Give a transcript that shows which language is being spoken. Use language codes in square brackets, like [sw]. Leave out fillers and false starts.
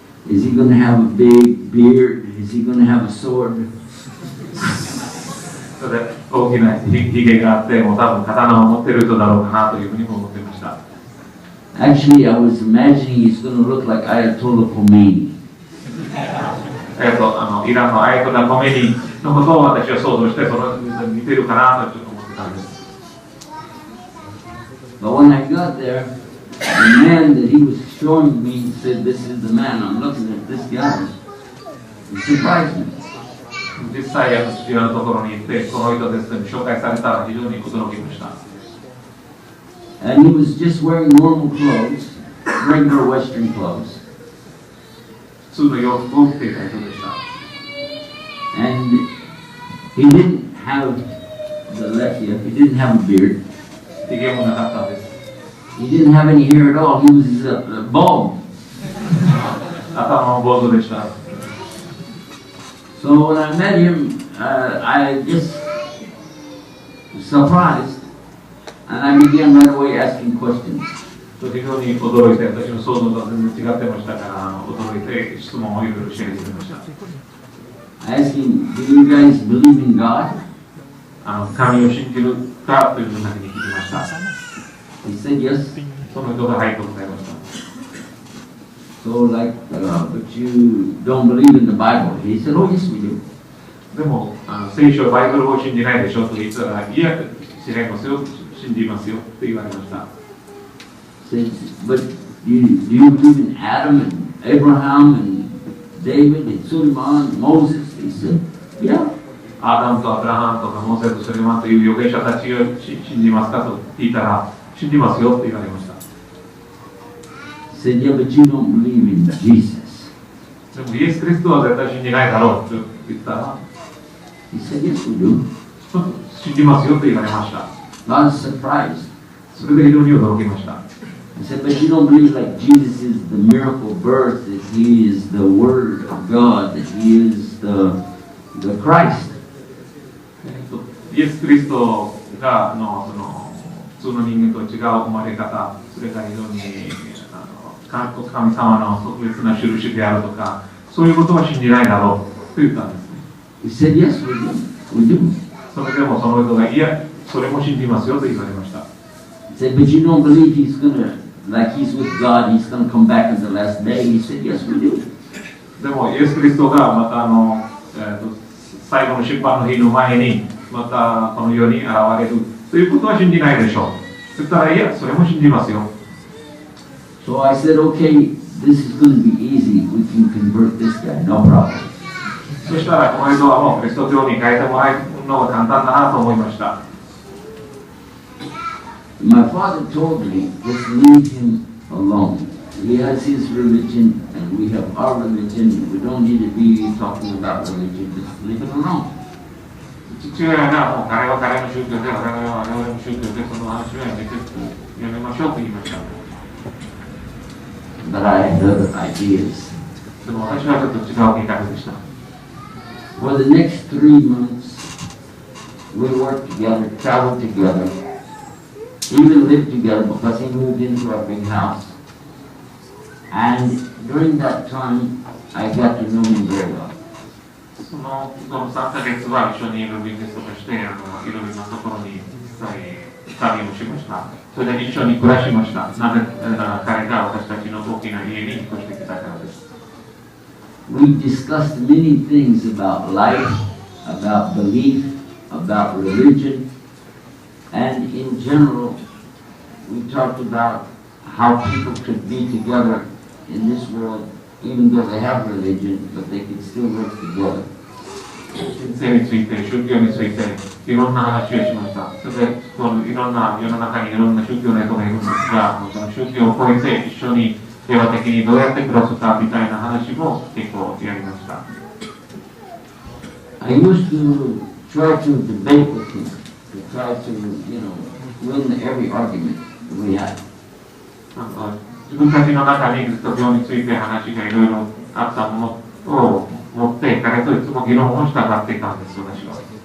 [en] Is he going to have a big beard? Is he going to have a sword? [ja] それで大きなひげがあって、もう多分刀を持っている人だろうかなというふうにも思っていました。 [en] Actually, I was imagining he's going to look like Ayatollah Khomeini. [ja] イランのアヤトラ・コメニのことを私は想像して、その似てるかなとちょっと思ってたんです。 [en] But when I got there, the man that he was showing me said, "This is the man." I'm looking at this guy. It surprised me. [ja] 実際、父親のところに行って、この人ですと紹介されたら非常に驚きました。 [en] And he was just wearing normal clothes, regular Western clothes. [ja] 普通の洋服を着ていた人でした。 [en] And he didn't have he didn't have a beard. [ja] ひげもなかったんです。 [en] He didn't have any hair at all. He was bald. [ja] 頭も坊主でした。 [en] So when I met him, I just was surprised, and I began right away asking questions. [ja] 非常に驚いて、私の想像とは全然違ってましたから、驚いて質問をいろいろしていました。 [en] I asked him, "Do you guys believe in God?" [ja] 神を信じるかというふうに聞きました。 [en] He said yes. [ja] その人がはいと答えました。 [en] So but you don't believe in the Bible? He said, "Oh yes, we do." [ja] でも聖書バイブルを信じないでしょと言ったら、いや、違いますよ、信じますよって言われました。 [en] Said, "But do you believe in Adam and Abraham and David and Suleiman and Moses?" He said, "Yeah." [ja] アダムとアブラハムとかモーセとスレマンという預言者たちを信じますかと聞いたら、信じますよと言われました。 [en] He said, "Yeah, but you don't believe in Jesus." [ja] でもイエス・キリストは絶対信じないだろうと言ったら、 [en] He said, "Yes, we do." [ja] 信じますよと言われました。 [en] I was surprised. [ja] それで非常に驚きました。 [en] He said, "But you don't believe like Jesus is the miracle birth, that he is the Word of God, that he is the Christ." [ja] イエス・キリストが普通の人間と違う生まれ方、それが非常に神様の特別な印であるとか、そういうことは信じないだろうと言ったんですね。 [en] He said, "Yes, we do." [ja] それでもその人が、いや、それも信じますよと言われました。 [en] He said, "But you don't believe he's with God, he's going to come back in the last day." He said, "Yes, we do." [ja] でも、イエス・キリストがまた最後の審判の日の前に、またこの世に現れるということは信じないでしょう。そしたら、いや、それも信じますよ。 [en] So I said, "Okay, this is going to be easy. We can convert this guy, no problem." [ja] そしたら、この人はもうキリスト教に変えてもらえるのが簡単だなと思いました。 [en] My father told me, "Just leave him alone. He has his religion, and we have our religion. We don't need to be talking about religion. Just leave it alone." [ja] 父親がもう彼は彼の宗教で、我々は我々の宗教で、その話はやめましょうと言いました。 [en] But I had other ideas. [ja] でも私はちょっと違う計画でした。 [en] For the next 3 months, we worked together, traveled together, even lived together because he moved into our big house. And during that time, I got to know him very well. [ja] その3ヶ月は一緒にいるビジネスとして、いろいろなところに旅をしました。それで一緒に暮らしました。なぜ彼が私たちの大きな家に引っ越してきたからです。 [en] We discussed many things about life, about belief, about religion, and in general, we talked about how people could be together in this world, even though they have religion, but they could still work together. [ja] 神聖について、宗教について、いろんな話をしました。それで、このいろんな世の中にいろんな宗教の人がいるんですが、その宗教を超えて一緒に平和的にどうやって暮らすかみたいな話も結構やりました。 [en] I used to try to debate with him, to try to, win every argument we had. [ja] 自分たちの中にキリスト教について話がいろいろあったものを持って彼といつも議論をしたがっていたんです、私は。